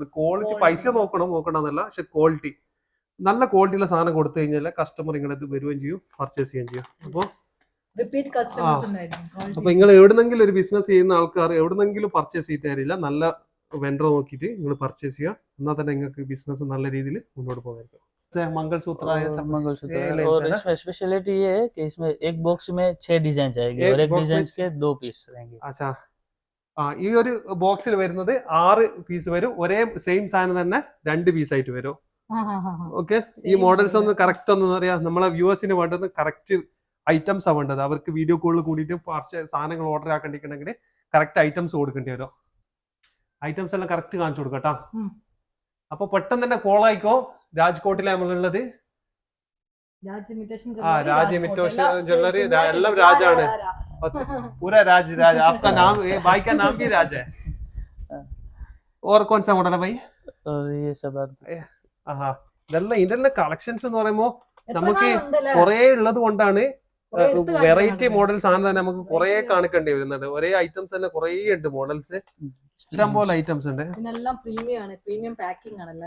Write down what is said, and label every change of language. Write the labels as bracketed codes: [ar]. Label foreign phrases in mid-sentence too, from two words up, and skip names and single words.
[ml] ക്വാളിറ്റി പൈസ നോക്കണമെന്നല്ല, പക്ഷെ ക്വാളിറ്റി നല്ല ക്വാളിറ്റിയുള്ള സാധനം കൊടുത്തു കഴിഞ്ഞാൽ കസ്റ്റമർ നിങ്ങളത് വരികയും ചെയ്യും, പർച്ചേസ് ചെയ്യുകയും ചെയ്യും. അപ്പൊ നിങ്ങൾ എവിടുന്നെങ്കിലും ഒരു ബിസിനസ് ചെയ്യുന്ന ആൾക്കാർ എവിടുന്നെങ്കിലും പർച്ചേസ് ചെയ്ത് തരില്ല. നല്ല വെണ്ടർ നോക്കിയിട്ട് നിങ്ങൾ പർച്ചേസ് ചെയ്യുക. എന്നാൽ തന്നെ നിങ്ങൾക്ക് ബിസിനസ് നല്ല രീതിയിൽ മുന്നോട്ട് പോകാം. [hi] मंगलसूत्र और इसमें स्पेशलिटी ये है कि इसमें एक बॉक्स में 6 डिजाइन आएगी और एक डिजाइन के 2 पीस रहेंगे. अच्छा. [ml] ഈ ഒരു ബോക്സിൽ വരുന്നത് 6 പീസ് വരും. ഒരേ സെയിം സാധനം തന്നെ 2 പീസ് ആയിട്ട് വരും. ഓക്കെ. ഈ മോഡൽസ് ഒന്ന് കറക്റ്റ് ഒന്ന് അറിയാം. നമ്മളെ വ്യൂവേഴ്സിന് വേണ്ടത് [en] correct items [ml] ആണ് വേണ്ടത്. അവർക്ക് [en] video call [ml] കൂടിയിട്ട് സാധനങ്ങൾ ഓർഡർ ആക്കണ്ടിട്ടുണ്ടെങ്കിൽ [en] correct items [ml] കൊടുക്കേണ്ടി വരും. ഐറ്റംസ് എല്ലാം കറക്റ്റ് കാണിച്ചു കൊടുക്കാം കേട്ടോ. അപ്പൊ പെട്ടെന്ന് തന്നെ കോൾ ആയിക്കോ. രാജ്കോട്ടിലെ നമ്മളുള്ളത് രാജ് imitation രാജ് jewelry, imitation രാജ്കോട്ട്, jewelry, എല്ലാം എല്ലാം same, രാജാണ്. രാ. [hi] पूरा राज राज आपका नाम भाई का नाम भी राज है. और कौन सा मॉडल है भाई? और ये सब [ml] ആഹാ ഇതെല്ലാം കളക്ഷൻസ് എന്ന് പറയുമ്പോ എത്ര നമുക്ക് കാലം ഉണ്ടല്ലേ? കുറെ ഉള്ളത് കൊണ്ടാണ് കുറേ എടുത്ത് കാണിക്കാൻ വെറൈറ്റി കാണും. മോഡൽസ് ആണ് തന്നെ നമുക്ക് കുറെ കാണിക്കേണ്ടി വരുന്നത്. ഒരേ ഐറ്റംസ് തന്നെ കുറെ ഉണ്ട് മോഡൽസ്, ഇഷ്ടം പോലെ ഐറ്റംസ് ഉണ്ട്. ഇതിനെല്ലാം പ്രീമിയം ആണ്, [en] premium packing [ml] ആണല്ലേ